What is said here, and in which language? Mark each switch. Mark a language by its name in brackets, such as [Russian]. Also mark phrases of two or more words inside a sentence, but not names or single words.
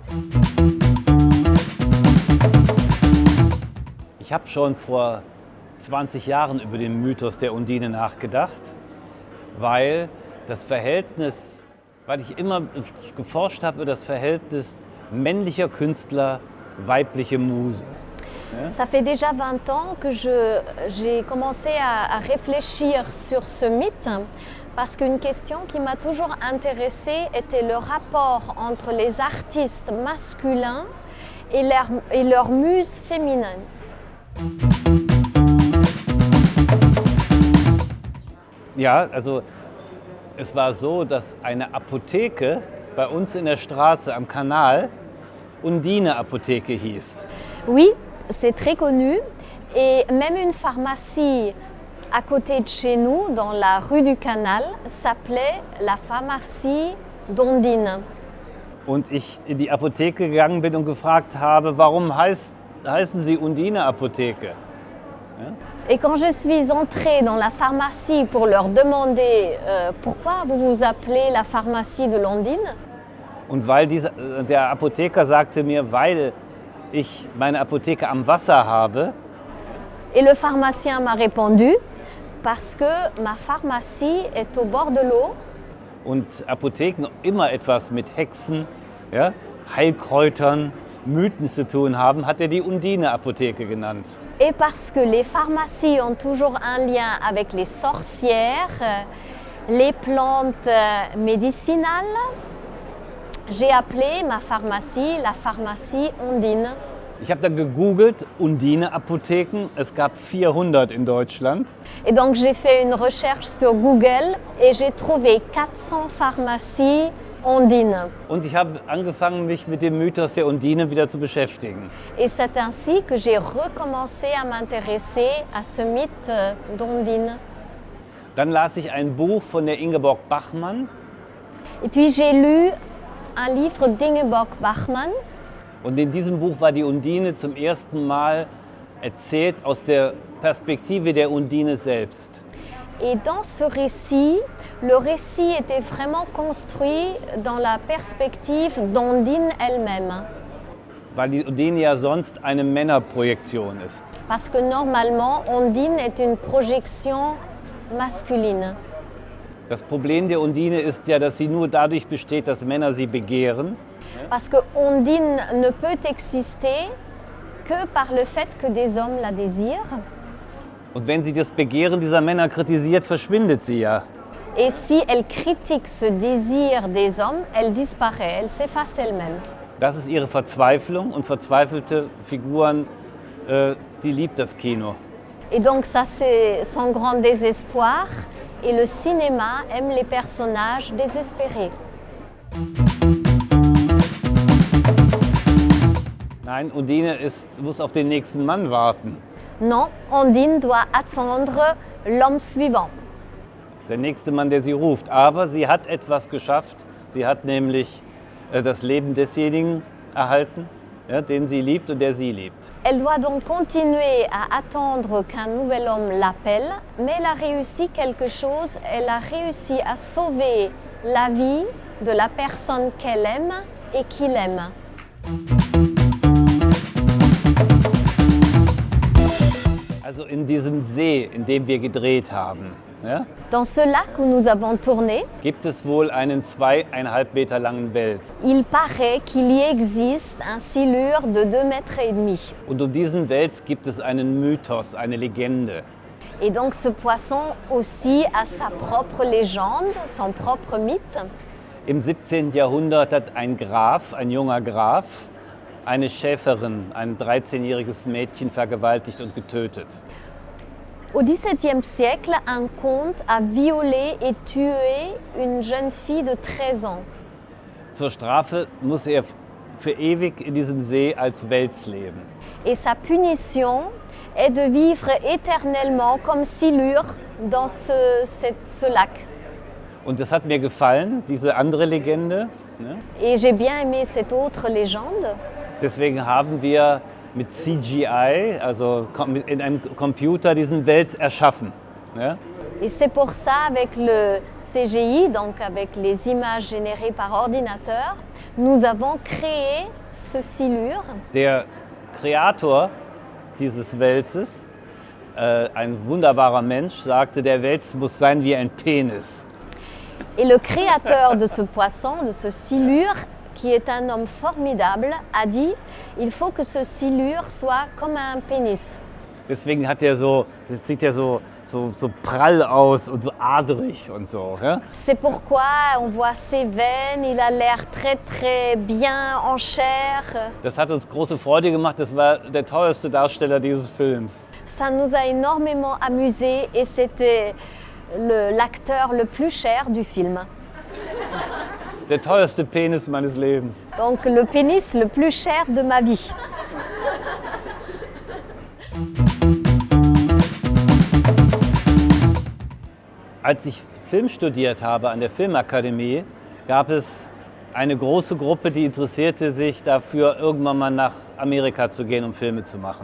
[German] Ich habe schon vor 20 Jahren über den Mythos der Undine nachgedacht, weil ich immer geforscht habe über das Verhältnis männlicher Künstler, weibliche Muse. Ja? [French] Ça fait déjà 20 ans que j'ai commencé à réfléchir sur ce mythe parce qu'une question qui m'a toujours intéressée était le rapport entre les artistes masculins et leurs muses féminines. [German] Ja, also es war so, dass eine Apotheke bei uns in der Straße am Kanal Undine-Apotheke hieß. [French] Oui, c'est très connu et même une pharmacie à côté de chez nous, dans la rue du Canal, s'appelait la pharmacie d'Ondine. [German] Und ich in die Apotheke gegangen bin und gefragt habe, warum heißen Sie Undine-Apotheke? Ja? [French] Et quand je suis entrée dans la pharmacie pour leur demander pourquoi vous vous appelez la pharmacie de l'Ondine, [German] und weil der Apotheker sagte mir, weil ich meine Apotheke am Wasser habe, [French] et le pharmacien m'a répondu parce que ma pharmacie est au bord de l'eau. [German] Und Apotheken immer etwas mit Hexen, ja, Heilkräutern, Mythen zu tun haben, hat er die Undine-Apotheke genannt. [French] Et parce que les pharmacies ont toujours un lien avec les sorcières, les plantes médicinales, j'ai appelé ma pharmacie la pharmacie Ondine. [German] Ich habe dann gegoogelt, Undine-Apotheken, es gab 400 in Deutschland. [French] Et donc j'ai fait une recherche sur Google et j'ai trouvé 400 pharmacies Ondine. [German] Und ich habe angefangen, mich mit dem Mythos der Undine wieder zu beschäftigen. [French] Et c'est ainsi que j'ai recommencé à m'intéresser à ce mythe d'Ondine. [German] Dann las ich ein Buch von der Ingeborg Bachmann. [French] Et puis j'ai lu un livre d'Ingeborg Bachmann. [German] Und in diesem Buch war die Undine zum ersten Mal erzählt aus der Perspektive der Undine selbst. [French] Et dans ce récit, le récit était vraiment construit dans la perspective d'Ondine elle-même. [German] Weil die Undine ja sonst eine Männerprojektion ist. [French] Parce que normalement, Ondine est une projection masculine. [German] Das Problem der Undine ist ja, dass sie nur dadurch besteht, dass Männer sie begehren. [French] Parce que Ondine ne peut exister que par le fait que des hommes la désirent. [German] Und wenn sie das Begehren dieser Männer kritisiert, verschwindet sie ja. [French] Et si elle critique ce désir des hommes, elle disparaît, elle s'efface elle-même. [German] Das ist ihre Verzweiflung und verzweifelte Figuren, die liebt das Kino. [French] Et donc ça c'est son grand désespoir et le cinéma aime les personnages désespérés. [German] Nein, Undine muss auf den nächsten Mann warten. [French] Non, Ondine doit attendre l'homme suivant. [German] Der nächste Mann, der sie ruft. Aber sie hat etwas geschafft. Sie hat nämlich das Leben desjenigen erhalten, ja, den sie liebt und der sie liebt. [French] Elle doit donc continuer à attendre qu'un nouvel homme l'appelle, mais elle a réussi quelque chose, elle a réussi à sauver la vie de la personne qu'elle aime et qu'il aime. [German] Also in diesem See, in dem wir gedreht haben, ja, [French] Dans ce lac où nous avons tourné, [German] gibt es wohl einen 2,5 Meter langen Wels. [French] il paraît qu'il y existe un silure de 2,5 mètres. [German] Und um diesen Wels gibt es einen Mythos, eine Legende. [French] Et donc ce poisson aussi a sa propre légende, son propre mythe. [German] Im 17. Jahrhundert hat ein Graf, ein junger Graf, eine Schäferin, ein 13-jähriges Mädchen vergewaltigt und getötet. [French] Au XVIIe siècle, un comte a violé et tué une jeune fille de 13 ans. [German] Zur Strafe muss er für ewig in diesem See als Wels leben. [French] Et sa punition est de vivre éternellement comme silure dans ce lac. [German] Und das hat mir gefallen, diese andere Legende. Ne? [French] Et j'ai bien aimé cette autre légende. [German] Deswegen haben wir mit CGI, also in einem Computer, diesen Wels erschaffen. Ne? [French] Et c'est pour ça, avec le CGI, donc avec les images générées par ordinateur, Nous avons créé ce silure. [German] Der Kreator dieses Wälzes, ein wunderbarer Mensch, sagte, der Wels muss sein wie ein Penis. [French] Et le créateur de ce poisson, de ce silure, qui est un homme formidable, a dit « Il faut que ce silure soit comme un pénis ». [German] Deswegen hat er so, das sieht ja so prall aus und so adrig und so. Ja? [French] C'est pourquoi on voit ses veines, il a l'air très très bien en chair. [German] Das hat uns große Freude gemacht, das war der teuerste Darsteller dieses Films. [French] Ça nous a énormément amusés et c'était l'acteur le plus cher du film. [German] Der teuerste Penis meines Lebens. [French] Donc le pénis le plus cher de ma vie. [German] Als ich Film studiert habe an der Filmakademie, gab es eine große Gruppe, die interessierte sich dafür, irgendwann mal nach Amerika zu gehen, um Filme zu machen.